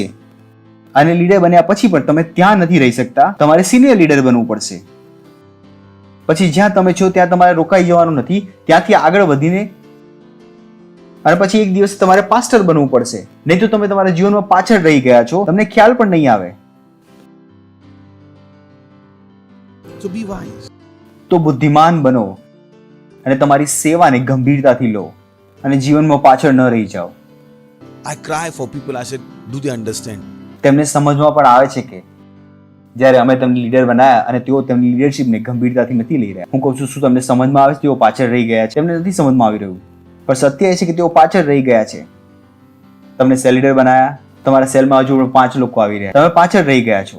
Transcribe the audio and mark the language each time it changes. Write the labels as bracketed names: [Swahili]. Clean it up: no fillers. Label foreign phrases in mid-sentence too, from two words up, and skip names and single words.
[Gujarati] અને લીડર બન્યા પછી પણ તમે ત્યાં નથી રહી શકતા. તમારે સિનિયર લીડર બનવું પડશે. પછી જ્યાં તમે છો ત્યાં તમારે રોકાઈ જવાનું નથી, ત્યાંથી આગળ વધીને અને પછી એક દિવસ તમારે પાસ્ટર બનવું પડશે. નહીં તો તમે તમારા જીવનમાં પાછળ રહી ગયા છો, તમને ખ્યાલ પણ નહીં આવે. [English] So be wise. [Gujarati] તો બુદ્ધિમાન બનો અને તમારી સેવાને ગંભીરતાથી લો અને જીવનમાં પાછળ ન રહી જાઓ. [English] I cry for people. I said, do they understand? [Gujarati] તેમને સમજમાં પણ આવે છે કે જ્યારે અમે તેમને લીડર બનાવ્યા અને તેઓ તેમની લીડરશિપને ગંભીરતાથી નથી લઈ રહ્યા. હું કહું છું, શું તમને સમજમાં આવે છે તેઓ પાછળ રહી ગયા છે? તેમને નથી સમજમાં આવી રહ્યું. પણ સત્ય એ છે કે તેઓ પાછળ રહી ગયા છે. તમને સેલ લીડર બનાવ્યા, તમારા સેલમાં હજુ પણ 5 લોકો આવી રહ્યા, તમે પાછળ રહી ગયા છો.